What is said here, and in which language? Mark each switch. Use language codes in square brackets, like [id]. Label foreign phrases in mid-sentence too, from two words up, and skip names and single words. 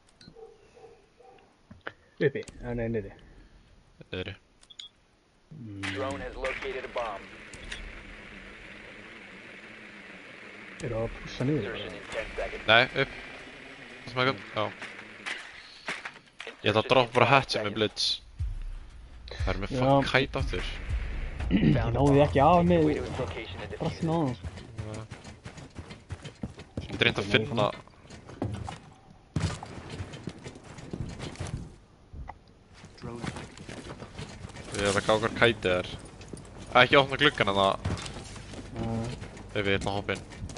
[is] Uppi? Nei, niðri. Niðri. [en] drone has located a bomb. [is] Eru að pússa niður? [en] Insertion in 10 seconds. [is] Nei, upp. Það sem ekki, já. Ég ætla að droppa bara hatchet með blitz. Það er með fucking kite aftur. Ég náði ekki af með [en] Way to its location and defuse [is] brassin á það. Ég myndi reynd að finna... Ég er að gá hvar kætið er. Ekki opna gluggan en það... Ef ég ætla að hoppa inn.